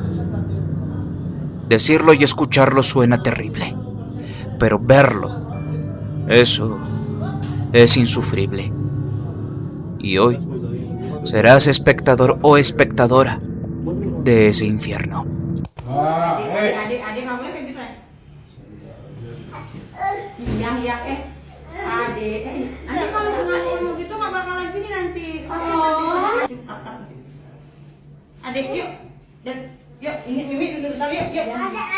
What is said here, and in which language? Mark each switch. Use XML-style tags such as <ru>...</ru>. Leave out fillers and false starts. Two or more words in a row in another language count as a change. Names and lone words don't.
<es>Decirlo y escucharlo suena terrible, pero verlo, eso es insufrible. Y hoy serás espectador o espectadora de ese infierno.</es> <id>Adik ngomongnya kayak gitu. Iya, adik. Nanti kalau ngomong gitu nggak bakalan gini nanti. Adik yuk. Dan yuk, ini Mimi duduk bentar yuk.</id>